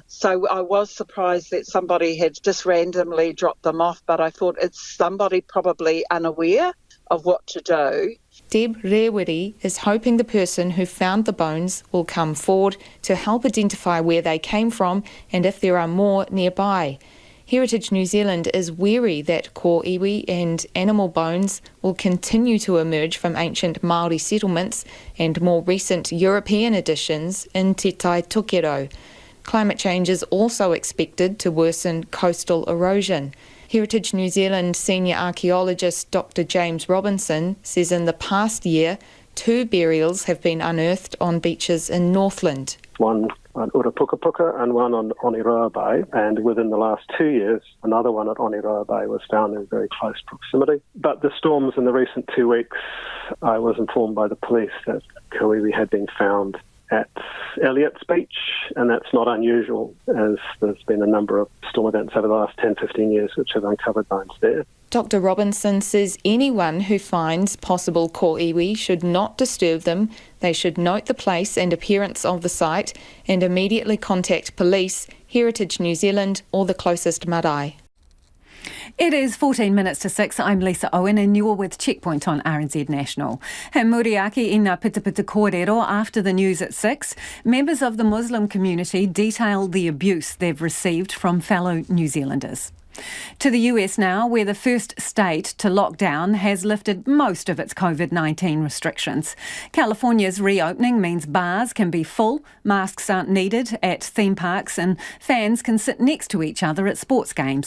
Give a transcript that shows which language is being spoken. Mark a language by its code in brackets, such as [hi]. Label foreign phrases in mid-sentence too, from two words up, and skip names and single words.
[en] So I was surprised that somebody had just randomly dropped them off, but I thought it's somebody probably unaware of what to do. Deb Rewiri is hoping the person who found the bones will come forward to help identify where they came from and if there are more nearby. Heritage New Zealand is wary that [mi] ko iwi [en] and animal bones will continue to emerge from ancient Māori settlements and more recent European additions in Te Tai Tokero. Climate change is also expected to worsen coastal erosion. Heritage New Zealand senior archaeologist Dr. James Robinson says in the past year, 2 burials have been unearthed on beaches in Northland. One on Urapukapuka and one on Ōtaki Bay, and within the last 2 years, another one at Ōtaki Bay was found in very close proximity. But the storms in the recent 2 weeks, I was informed by the police that [mi] ko iwi [en] had been found at Elliott's Beach, and that's not unusual, as there's been a number of storm events over the last 10, 15 years which have uncovered bones there. Dr Robinson says anyone who finds possible [mi] ko iwi [en] should not disturb them. They should note the place and appearance of the site and immediately contact police, Heritage New Zealand or the closest marae. It is 14 minutes to 6. I'm Lisa Owen and you're with Checkpoint on RNZ National. [mi] He muriaki i ngā pitapita kōrero [en] after the news at 6. Members of the Muslim community detailed the abuse they've received from fellow New Zealanders. To the US now, where the first state to lock down has lifted most of its COVID-19 restrictions. California's reopening means bars can be full, masks aren't needed at theme parks, and fans can sit next to each other at sports games.